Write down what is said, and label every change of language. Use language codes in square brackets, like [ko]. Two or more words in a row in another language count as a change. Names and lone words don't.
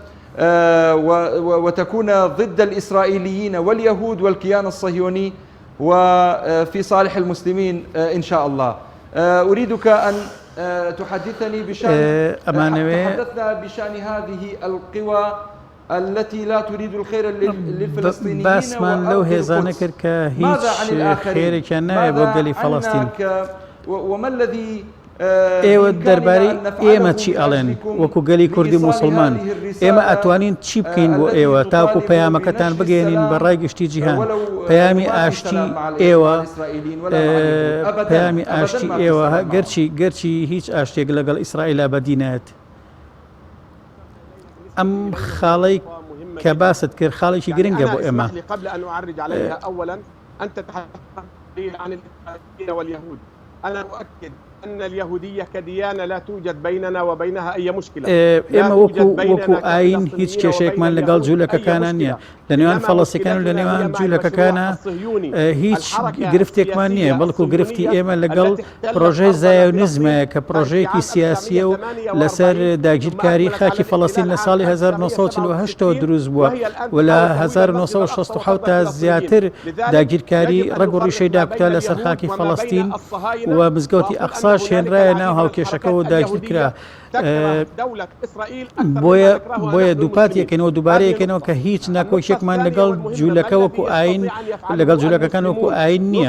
[ar] وتكون ضد الإسرائيليين واليهود والكيان الصهيوني وفي صالح المسلمين إن شاء الله. أريدك أن تحدثني تحدثنا بشأن هذه القوى التي لا تريد الخير للفلسطينيين [ckb] باسمان لو هێزانە کرد کە هیچ خێرێکیان ناوێ بۆ گەلی فەڵەستین [ar] وما الذي [ckb] ئێوە دەربارەی ئێمە چی ئەڵێن وەکو گەلی کوردی موسڵمان ئێمە ئەتوانین چی بکەین بۆ ئێوە تاکو پەیامەکەتان بگەێنین بە ڕای گشتی جیهان پەیامی ئاشتی ئێوە پەیامی ئاشتی ئێوە گەرچی هیچ ئاشتێک لەگەڵ ئیسرائیلا بەدینێت ئەم خاڵەی کە باست کرد خاڵێکی گرنگە بۆ ئێمە [ar] قبل أن أعرج عليها أولا أنت تحدثت عن الإسرائيليين واليهود أنا أؤكد أن اليهودية كديانة لا توجد بيننا وبينها أي مشكلة. [ckb] ئێمە وەکو ئاین هیچ کێشەیەکمان لەگەڵ جوولەکەکانان نییە لە نێوان فەڵەستیەکان و لە نێوان جوولەکەکانە هیچ گرفتێکمان نییە بەڵکو گرفتی ئێمە لەگەڵ پرۆژەی زایۆنیزمە کە پرۆژەیەکی سیاسیە و لەسەر داگیرکاری خاکی فەڵەستین لە ساڵی 1948ەوە دروست بووە و لە 1967 تا زیاتر داگیرکاری ڕەگ و ڕیشەی داکوتا لەسەر خاکی فەڵەستین و مزگەوتی ئەقسا شێنرایە ناو هاوکێشەکە و داگیر کرا بۆیە دووپات یەکەنەوە دووبارە یەکەنەوە کە هیچ ناکۆشێکمان لەگەڵ جوولەکە وەکو ئاین لەگەڵ جوولەکەکان وەکو ئاین نییە.